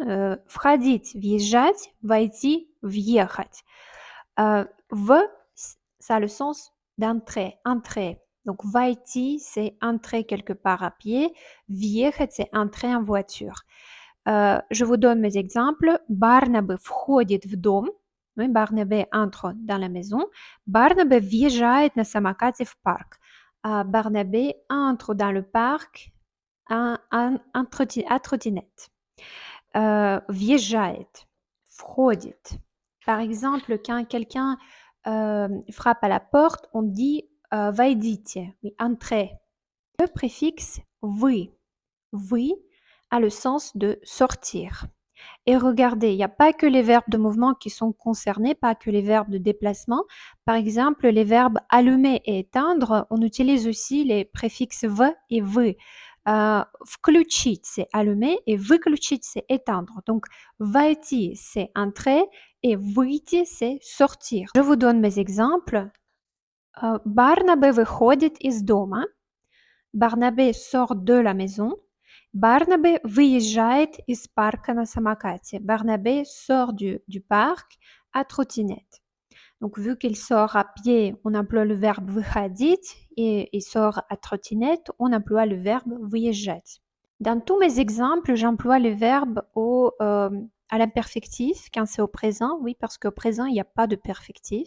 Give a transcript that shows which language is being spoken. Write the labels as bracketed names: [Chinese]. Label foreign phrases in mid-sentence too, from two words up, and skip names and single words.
[Russian] Входить, въезжать, войти, въехать. [French] В, ça a le sens d'entrer, entrer. Donc, войти, c'est entrer quelque part à pied. Въехать, c'est entrer en voiture. Je vous donne mes exemples. [Russian] Барнабе входит в дом. [French] Oui, Barnabé entre dans la maison. [Russian] Barnabé въезжает на самокате в парк. [French] Barnabé entre dans le parc à trottinette. [Russian] Въезжает, входит. [French] Par exemple, quand quelqu'un frappe à la porte, on dit войдите, oui, entrez. Le préfixe вы a le sens de sortir. Et regardez, il n'y a pas que les verbes de mouvement qui sont concernés, pas que les verbes de déplacement. Par exemple, les verbes allumer et éteindre, on utilise aussi les préfixes v et вы. Включить, c'est allumer, et выключить, c'est éteindre. Donc, войти, c'est entrer, et выйти, c'est sortir. Je vous donne mes exemples. [Russian] Барнабе выходит из дома. [French] Барнабе sort de la maison. [Russian] Барнабе выезжает из парка на самокате. [French] Barnabé sort du parc à trottinette. Donc, vu qu'il sort à pied, on emploie le verbe выходить, et il sort à trottinette, on emploie le verbe выезжать. Dans tous mes exemples, j'emploie le verbe à l'imperfectif quand c'est au présent, oui, parce qu'au présent, il n'y a pas de perfectif.